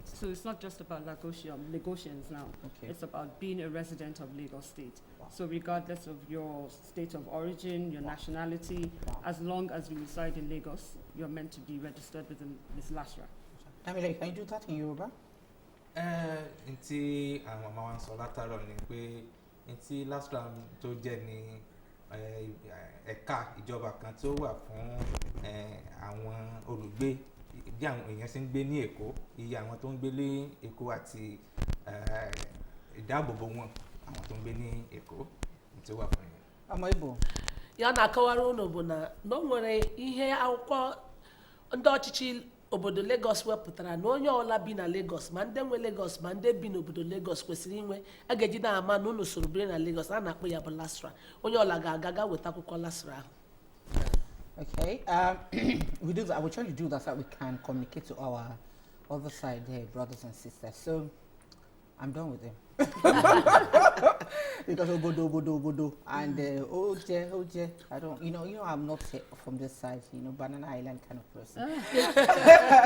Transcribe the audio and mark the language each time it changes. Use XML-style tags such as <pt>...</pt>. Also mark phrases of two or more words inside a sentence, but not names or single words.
<en>So it's not just about Lagosians now. Okay. It's about being a resident of Lagos State. Wow. So regardless of your state of origin, your nationality, as long as you reside in Lagos, you're meant to be registered within this LASRRRA. Can you do that in Yoruba?</en> <yo>Ntí àwọn ọmọ wa ń sọ látàárọ̀ ni pé ntí LASRRRRA tó jẹ́ ní ẹ̀ka ìjọba kan tó wà fún àwọn olùgbé bí àwọn èèyàn ṣe ń gbé ní Èkó, iye àwọn tó ń gbé ní Èkó àti ìdáàbòbò wọn àwọn tó ń gbé ní Èkó tó wà fún yẹn. Ọmọ Igbo.</yo> <ig>ya na-akọwara unu bụ na o nwere ihe akwụkwọ ndị ọchịchị obodo Lagos wepụtara na onye ọla bi na Lagos ma ndị nwe Lagos ma ndị bi n'obodo Lagos kwesịrị inwe a ga-eji na-ama na unu soro biri na Lagos a na-akpọ ya bụ LASRRRRA. Onye ọla ga-aga weta akwụkwọ LASRRRRA ahụ.</ig> <en>Okay, we do that. We're trying to do that so that we can communicate to our other side here, brothers and sisters. So I'm done with them. Because obodo, and oje, I don't, I'm not from this side, Banana Island kind of person.</en>